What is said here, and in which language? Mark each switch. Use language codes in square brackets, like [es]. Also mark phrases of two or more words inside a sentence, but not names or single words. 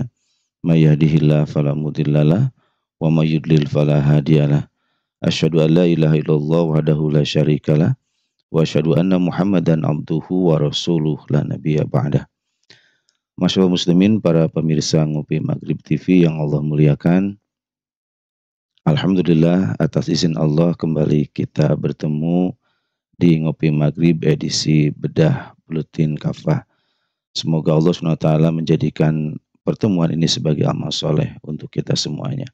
[ar] من يهده الله فلا مضل له ومن يضلل فلا هادي له. أشهد أن لا إله إلا الله وحده لا شريك له وأشهد أن محمدا عبده ورسوله لا نبي بعده. ما شاء الله مسلمين, [id] para pemirsa Ngopi Maghrib TV yang Allah muliakan. Alhamdulillah atas izin Allah kembali kita bertemu di Ngopi Maghrib edisi Bedah Buletin Kafah. Semoga Allah SWT menjadikan pertemuan ini sebagai amal soleh untuk kita semuanya.